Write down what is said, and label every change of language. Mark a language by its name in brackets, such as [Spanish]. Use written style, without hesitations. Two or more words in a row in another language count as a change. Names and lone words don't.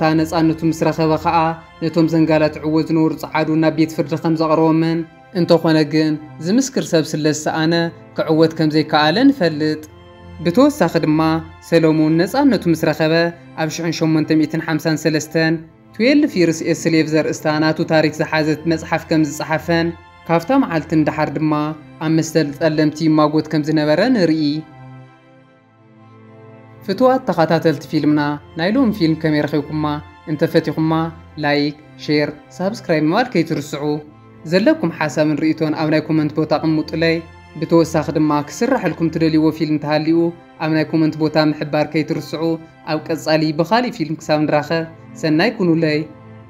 [Tigrinya] ነፃነቱ ምስ ረኸበ ከዓ ነቶም ዘንጋላትዕዎ ዝነበሩ ጸዓዱ ናብ ቤት ፍርዲ ከም ዘቕረቦምን እንተኾነ ግን ዝምስክር ሰብ ስለ ዝሰኣነ ክዕወት ከም ዘይከኣለ ንፈልጥ ብተወሳኺ ድማ ሰሎሞን ነፃነቱ ምስ ረኸበ ኣብ 1853 12 years a slave ዘርእስታ ናቱ ታሪክ ዝሓዘት መጽሓፍ ከም ዝጸሓፈን ካብታ መዓልቲ እንዳሓር ድማ ኣብ መስተል ጸለምቲ ማጎት ከም ዝነበረ ንርኢ ፍትዋት ተኸታተልቲ ፊልምና ናይ ሎም ፊልም ከመይ ረኺብኩማ እንተፈቲኹማ [English] like share subscribe [Tigrinya] ምባል ከይትርስዑ ዘለኩም ሓሳብን ርእቶን ኣብ ናይ ኮመንት ቦታ ቅሙጡለይ ብተወሳኺ ድማ ክስራሕልኩም ትደልይዎ ፊልም ተሃልዩ ኣብ ናይ ኮመንት ቦታ ምሕባር ከይትርስዑ ኣብ ቀጻሊ ብኻሊእ ፊልም ክሳብ ንራኸብ ሰናይ ኩኑለይ